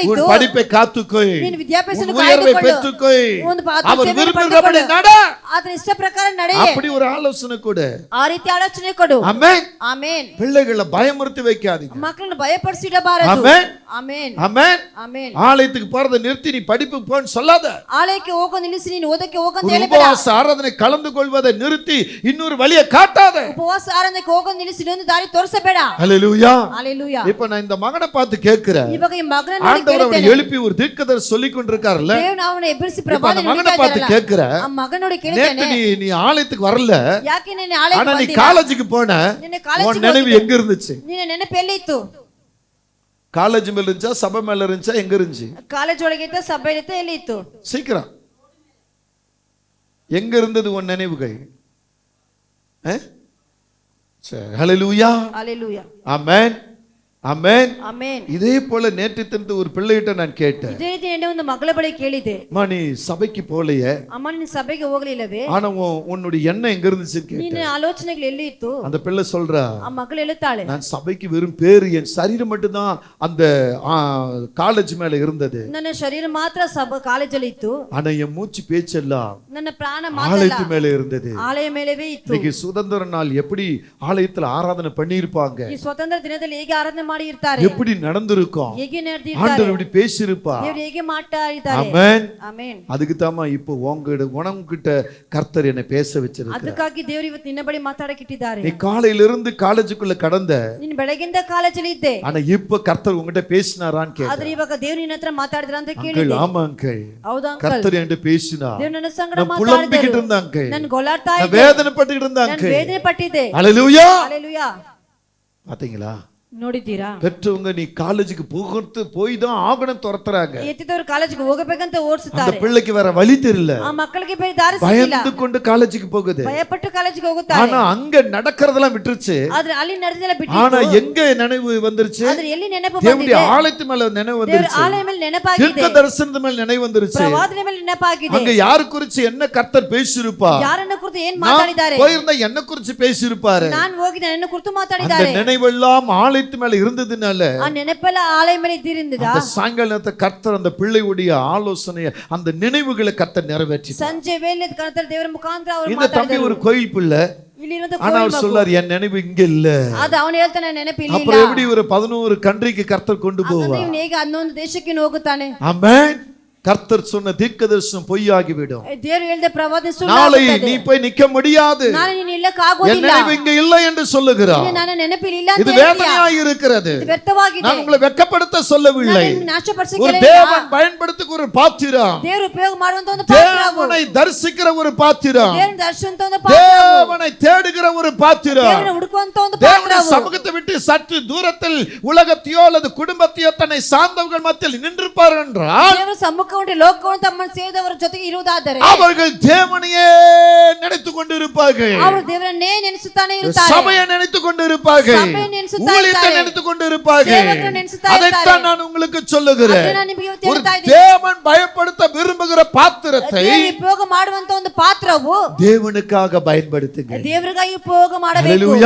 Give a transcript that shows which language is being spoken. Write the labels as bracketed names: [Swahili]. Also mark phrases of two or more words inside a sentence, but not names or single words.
[Tamil] உன் [Kannada] ಇದ್ದು [Tamil] படிப்பை காத்துக்கோய், [Kannada] ನೀನು ವಿದ್ಯಾಭ್ಯಾಸವನ್ನು [Tamil] உன் உயர்வை [Kannada] ಕಾಯ್ದುಕೊಳ್ಳು, [Tamil] பெற்றுக்கோய், [Kannada] ಒಂದು ಪಾತ್ರ [Tamil] அவர் [Kannada] ಸೇವೆಯನ್ನು [Tamil] விரும்புகிறபடி [Kannada] ಪಡೆದುಕೊಳ್ಳು, [Tamil] நட. [Kannada] ಆತನ ಇಷ್ಟ ಪ್ರಕಾರ ನಡೆಯೇ. [Tamil] அப்படி ஒரு ஆலோசனை கொடு. [Kannada] ಆ ರೀತಿ ಆಲೋಚನೆ ಕೊಡು. [Tamil] ஆமென். [Kannada] ಆಮೇನ್. [Tamil] பிள்ளைகளை பயமுறுத்தி வைக்காதீங்க. [Kannada] ಮಕ್ಕಳನ್ನು ಭಯಪಡಿಸಿಡಬಾರದು. [Tamil] ஆமென். [Kannada] ಆಮೇನ್. [Tamil] ஆமென். [Kannada] ಆಮೇನ್. [Tamil] ஆலயத்துக்கு போறதை நிறுத்தி நீ படிப்புக்கு போன்னு சொல்லாத. [Kannada] ಆಲಯಕ್ಕೆ ಹೋಗೋ ನಿಲ್ಲಿಸಿ ನೀನು ಓದಕ್ಕೆ ಹೋಗಂತ [Tamil] ஒரு [Kannada] ಹೇಳಬೇಡ. [Tamil] உபவாச ஆராதனை கலந்து கொள்வதை நிறுத்தி இன்னொரு வழியை காட்டாத. [Kannada] ಉಪವಾಸ ಆರಾಧನೆಗೆ ಹೋಗೋ ನಿಲ್ಲಿಸಿ ಇನ್ನೊಂದು ದಾರಿ ತೋರಿಸಬೇಡ. [Tamil] அல்லேலூயா. ஹalleluya. இப்ப நான் இந்த மகனை பார்த்து கேட்கிறேன், [Kannada] ಇವಾಗ ಈ ಮಗನನ್ನು ನೋಡಿ [Tamil] ஆண்டவர் அவனை [Kannada] ಕೇಳ್ತೇನೆ. [Tamil] எழுப்பி ஒரு தீர்க்கதரிசி சொல்லிக் கொண்டிருக்காருல்ல, [Kannada] ದೇವರು ಅವನ ಎಬ್ಬಿಸಿ [Tamil] இப்ப [Kannada] ಪ್ರವಾದನೆ [Tamil] அந்த மகனை [Kannada] ನುಡಿತಾ [Tamil] பார்த்து [Kannada] ಇದ್ದಾರಲ್ಲ. [Tamil] கேட்கிறேன், [Kannada] ಆ ಮಗನೋಡಿ [Tamil] நேத்து [Kannada] ಕೇಳ್ತೇನೆ, [Tamil] நீ ஆலயத்துக்கு வரல, [Kannada] ಯಾಕೆ ನೀನು [Tamil] ஆனா [Kannada] ಆಲಯಕ್ಕೆ [Tamil] நீ [Kannada] ಬಂದಿಲ್ಲ? [Tamil] காலேஜுக்கு போன, [Kannada] ನಿನ್ನ [Tamil] உன் [Kannada] ಕಾಲೇಜಿಗೆ [Tamil] நினைவு [Kannada] ಹೋಗಿದ್ದೆ. [Tamil] எங்க இருந்துச்சு? [Kannada] ನಿನ್ನ ನೆನಪು ಎಲ್ಲಿತ್ತು? [Tamil] காலேஜ் மேல இருந்துச்சா சபை மேல இருந்துச்சா எங்க இருந்துச்சு? [Kannada] ಕಾಲೇಜ್ ಒಳಗೆ ಇತ್ತ, ಸಭೆಯಲ್ಲಿ ಇತ್ತ, ಎಲ್ಲಿ ಇತ್ತು? [Tamil] சீக்கிரம் எங்க இருந்தது உன் நினைவுகள்? ஹalleluya. ஹalleluya. ஆமென். ஆமென். [Kannada] ಆಮೇನ್. [Tamil] இதே போல நேற்று தினத்து ஒரு பிள்ளைகிட்ட நான் கேட்டேன், [Kannada] ಇದೇ ರೀತಿ ನೆನ್ನೆ ಒಂದು ಮಗಳ ಬಳಿ ಕೇಳಿದೆ, [Tamil] அம்மா நீ சபைக்கு போலையே, [Kannada] ಅಮ್ಮ ನೀನು ಸಭೆಗೆ ಹೋಗ್ಲಿಲ್ಲವೇ? [Tamil] ஆனா உன்னுடைய எண்ணம் எங்க இருந்துச்சுன்னு கேட்டேன். [Kannada] ನಿನ್ನ ಆಲೋಚನೆಗಳು ಎಲ್ಲಿ ಇತ್ತು? [Tamil] அந்த பிள்ளை சொல்றா, [Kannada] ಆ ಮಗಳು ಹೇಳುತ್ತಾಳೆ, [Tamil] நான் சபைக்கு வெறும் பேரு, என் சரீரம் மட்டும்தான் அந்த காலேஜ் மேல இருந்தது, [Kannada] ನನ್ನ ಶರೀರ ಮಾತ್ರ ಕಾಲೇಜಲ್ಲಿ ಇತ್ತು, [Tamil] ஆனா என் மூச்சு பேச்செல்லாம் [Kannada] ನನ್ನ ಪ್ರಾಣ ಮಾತ್ರ [Tamil] ஆலயத்து மேல இருந்தது. [Kannada] ಆಲಯ ಮೇಲೆವೇ ಇತ್ತು. [Tamil] இன்னைக்கு சுதந்திர நாள் எப்படி ஆலயத்துல ஆராதனை பண்ணியிருப்பாங்க, [Kannada] ಈ ಸ್ವತಂತ್ರ ದಿನದಲ್ಲಿ ಹೇಗೆ ಆರಾಧನೆ ಮಾಡಿ ಇರ್ತಾರೆ, [Tamil] எப்படி நடந்திருக்கும், [Kannada] ಹೇಗೆ ನಡೆದಿರ್ತಾರೆ, [Tamil] ஆண்டவர் இப்படி பேசியிருப்பா. [Kannada] ದೇವರು ಹೇಗೆ ಮಾತಾಡಿದ್ದಾರೆ. [Tamil] ஆமென். [Kannada] ಆಮೆನ್. [Tamil] அதுக்கு தாமா இப்போ உனக்கிட்ட கர்த்தர் என்னை பேச வச்சிருக்கார். [Kannada] ಅದಕ್ಕಾಗಿ ದೇವರು ಇವತ್ತು ನಿನ್ನ ಬಳಿ ಮಾತಾಡಕ್ಕೆ ಇಟ್ಟಿದ್ದಾರೆ. [Tamil] நீ காலையில இருந்து காலேஜுக்குள்ள கடந்த, [Kannada] ನೀನು ಬೆಳಗಿಂದ ಕಾಲೇಜಲ್ಲಿ ಇದ್ದೆ, [Tamil] ஆனா இப்ப கர்த்தர் உங்ககிட்ட பேசினாரான்னு கேட்டேன். [Kannada] ಆದ್ರೆ ಇವಾಗ ದೇವರು ನಿನ್ನ ಹತ್ರ ಮಾತಾಡಿದ್ರ ಅಂತ [Tamil] அங்கிள், [Kannada] ಕೇಳಿದೆ. [Tamil] ஆமா அங்கிள், [Kannada] ಹೌದಾ ಅಂಕಲ್, [Tamil] கர்த்தர் என்கிட்ட பேசினா. [Kannada] ದೇವರು ನನ್ನ ಸಂಗಡ [Tamil] நான் புலம்பிக்கிட்டு [Kannada] ಮಾತಾಡಿದರು, [Tamil] இருந்தேன் அங்கிள், [Kannada] ನಾನು ಗೋಳಾಡ್ತಾ [Tamil] நான் [Kannada] ಇದ್ದೆ, [Tamil] வேதனைப்பட்டுக்கிட்டு இருந்தேன் [Kannada] ನಾನು [Tamil] அங்கிள். [Kannada] ವೇದನೆ ಪಟ್ಟಿದ್ದೆ. [Tamil] ஹalleluya. [Kannada] ಹalleluya. [Tamil] பாத்தீங்களா, [Kannada] ನೋಡಿದ್ದೀರಾ, [Tamil] பெற்றவங்க நீ காலேஜுக்கு போய் தான் ஆகணும் துரத்துறாங்க. [Kannada] ಎತ್ತಿದವರು ಕಾಲೇಜಿಗೆ ಹೋಗಬೇಕಂತ [Tamil] அந்த [Kannada] ಓಡಿಸುತ್ತಾರೆ, [Tamil] பிள்ளைக்கு வேற வழி தெரியல, [Kannada] ಆ ಮಕ್ಕಳಿಗೆ ಬೇರೆ ದಾರಿ ಸಿಕ್ಕಿಲ್ಲ, [Tamil] பயந்து கொண்டு காலேஜுக்கு போகுது. [Kannada] ಭಯಪಟ್ಟು ಕಾಲೇಜಿಗೆ ಹೋಗುತ್ತಾರೆ. [Tamil] ஆனா அங்க நடக்கிறதெல்லாம் விட்டுருச்சு, [Kannada] ಆದ್ರೆ ಅಲ್ಲಿ ನಡೆದೆಲ್ಲ [Tamil] ஆனா [Kannada] ಬಿಟ್ಟಿತ್ತು, [Tamil] எங்க நினைவு வந்துருச்சு, [Kannada] ಆದ್ರೆ ಎಲ್ಲಿ ನೆನಪು [Tamil] தேவனுடைய [Kannada] ಬಂದಿದೆ, [Tamil] ஆலயத்து மேல நினைவு [Kannada] ದೇವರ [Tamil] வந்துருச்சு, [Kannada] ಆಲಯ ಮೇಲೆ ನೆನಪಾಗಿದೆ, [Tamil] தீர்க்க தரிசனத்து மேல நினைவு வந்துருச்சு. [Kannada] ಪ್ರವಾದನೆ ಮೇಲೆ ನೆನಪಾಗಿದೆ. [Tamil] அங்க யாரு குறிச்சு என்ன கர்த்தர் பேசியிருப்பா, [Kannada] ಯಾರನ್ನ ಕುರಿತು ಏನ್ [Tamil] நான் [Kannada] ಮಾತಾಡಿದ್ದಾರೆ, [Tamil] போயிருந்தா என்ன குறிச்சு பேசியிருப்பாரு. [Kannada] ನಾನು ಹೋಗಿದ್ದೆ, ನನ್ನ ಕುರಿತು [Tamil] அந்த [Kannada] ಮಾತಾಡಿದ್ದಾರೆ. [Tamil] நினைவெல்லாம் ஆலயத்து மேல இருந்ததுனால [Kannada] ಆ ನೆನಪೆಲ್ಲ ಆಲಯ ಮೇಲೆ ಇದ್ದಿರಿಂದ [Tamil] அந்த சாயங்காலத்தை கர்த்தர் அந்த பிள்ளையுடைய ஆலோசனையை, அந்த நினைவுகளை கர்த்தர் நிறைவேற்றி. [Kannada] ಸಂಜೆ ವೇಳೆ ಕರ್ತನ ದೇವರ ಮುಖಾಂತರ ಅವರು [Tamil] இந்த தம்பி ஒரு [Kannada] ಮಾತಾಡಿದರು. [Tamil] கோயில் பிள்ளை, [Kannada] ಇಲ್ಲಿ ಇರೋದು [Tamil] ஆனா அவர் சொல்லார் என் நினைவு இங்க இல்ல. [Kannada] ಅದು ಅವನು ಹೇಳ್ತಾನೆ ನೆನಪಿಲ್ಲ. [Tamil] அப்புறம் எப்படி ஒரு 11 கண்ட்ரிக்கு கர்த்தர் கொண்டு போவார்? [Kannada] ಇವನು ಹೇಗೆ 11 ದೇಶಕ್ಕೆ ಹೋಗುತ್ತಾನೆ? [Tamil] ஆமென். கர்த்தர் சொன்ன தீர்க்கதரிசனம் பொய்யாகிவிடும். [Kannada] ದೇವರು ಹೇಳಿದ ಪ್ರವಾದನೆ [Tamil] நாளை [Kannada] ಸುಳ್ಳಾಗುತ್ತದೆ. [Tamil] நீ போய் நிக்க முடியாது, [Kannada] ನಾನು ನೀನು ನಿಲ್ಲಕ್ಕೆ [Tamil] என் [Kannada] ಆಗೋದಿಲ್ಲ, [Tamil] நினைவு இங்க இல்லை என்று சொல்லுகிறார். [Kannada] ನಾನು ನೆನಪಿಲ್ಲ [Tamil] இது [Kannada] ಅಂತ ಹೇಳ್ತೀಯ. [Tamil] வேதனையாய் இருக்கிறது. [Kannada] ಇದು ವ್ಯರ್ಥವಾಗಿದೆ. [Tamil] நான் உங்களை வெட்கப்படுத்த சொல்லவில்லை. [Kannada] ನಾನು ನಿನ್ನನ್ನು ನಾಶಪಡಿಸಕ್ಕೆ [Tamil] ஒரு [Kannada] ಹೇಳಿಲ್ಲ. [Tamil] தேவன் பயன்படுத்துகிற ஒரு பாத்திரம், [Kannada] ದೇವರು ಉಪಯೋಗ ಮಾಡುವಂತ ಒಂದು ಪಾತ್ರವು, [Tamil] தேவனை தரிசிக்கிற ஒரு பாத்திரம், [Kannada] ದೇವರನ್ನು ದರ್ಶಿಸುವಂತ ಒಂದು ಪಾತ್ರವು, [Tamil] தேவனை தேடுகிற ஒரு பாத்திரம், [Kannada] ದೇವರನ್ನು ಹುಡುಕುವಂತ ಒಂದು [Tamil] தேவனுடைய [Kannada] ಪಾತ್ರವು, [Tamil] சமூகத்தை விட்டு சற்று தூரத்தில் உலகத்தையோ அல்லது குடும்பத்தையோ தன்னை சார்ந்தவர்கள் மத்தியில் நின்றிருப்பார் என்றால், [Kannada] ದೇವರ ಸಮ್ಮುಖವನ್ನು ಲೋಕವನ್ನು ತಮ್ಮನ್ನು ಸೇರಿದವರ ಜೊತೆಗೆ ಇರುವುದಾದರೆ [Tamil] அவர்கள் தேவனையே நினைத்துக் கொண்டிருப்பார்கள், [Kannada] ಅವರು ದೇವರನ್ನೇ ನೆನೆಸುತ್ತಾನೆ ಇರುತ್ತಾರೆ, [Tamil] சபையை நினைத்துக் கொண்டிருப்பார்கள், [Kannada] சபையை ನೆನೆಸುತ್ತಾ [Tamil] ஊழியத்தை [Kannada] ಇರ್ತಾರೆ, [Tamil] நினைத்துக் கொண்டிருப்பார்கள். [Kannada] ಸೇವಕರನ್ನು ನೆನೆಸುತ್ತಾ [Tamil] அதைத்தான் [Kannada] ಇರ್ತಾರೆ. [Tamil] நான் உங்களுக்கு சொல்லுகிறேன். [Kannada] ಅದನ್ನ ನಾನು ನಿಮಗೆ ಇವತ್ತು [Tamil] ஒரு [Kannada] ಹೇಳ್ತಾ ಇದ್ದೀನಿ. [Tamil] தேவன் பயப்படுத்த விரும்புகிற பாத்திரத்தை [Kannada] ದೇವರು ಉಪಯೋಗ ಮಾಡುವಂತ ಒಂದು ಪಾತ್ರವು [Tamil] தேவனுக்காக பயன்படுத்துங்க. [Kannada] ದೇವರಿಗಾಗಿ ಉಪಯೋಗ ಮಾಡಬೇಕು. [Tamil] ஹalleluya.